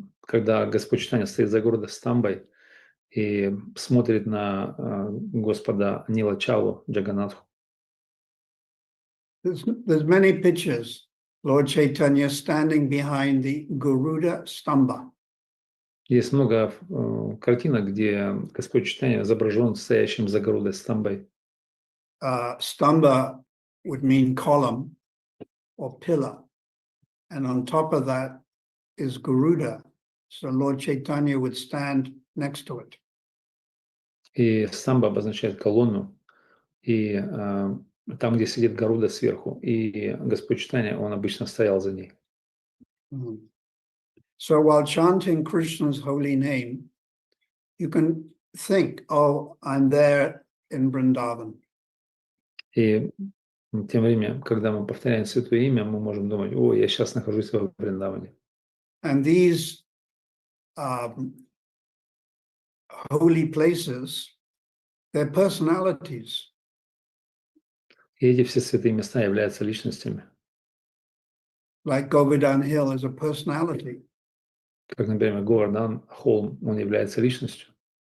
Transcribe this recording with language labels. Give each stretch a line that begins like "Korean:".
Russian: когда Господь Чайтанья стоит за городом Стамбой и смотрит на Господа Нилачалу, Джаганатху.
English: There's many pictures, Lord Chaitanya standing behind the Garuda Stamba.
Russian: Есть много картинок, где Господь Чайтанья изображен стоящим за городом Стамбой.
English: Stamba would mean column or pillar. And on top of that is Garuda. So Lord Chaitanya would stand next to it.
Russian: И Стамба обозначает колонну, и там, где сидит Гаруда сверху, и Господь Чайтанья, он обычно стоял за ней.
English: So while chanting Krishna's holy name, you can think, oh, I'm there in Vrindavan.
Russian: И тем временем, когда мы повторяем Святое Имя, мы можем думать, о, я сейчас нахожусь во Вриндаване.
English: And these holy places, they're personalities.
Russian: И эти все святые места являются личностями.
English: Like Govardhan Hill is a personality.
Russian: Как, например, Говардан Холм, он является личностью.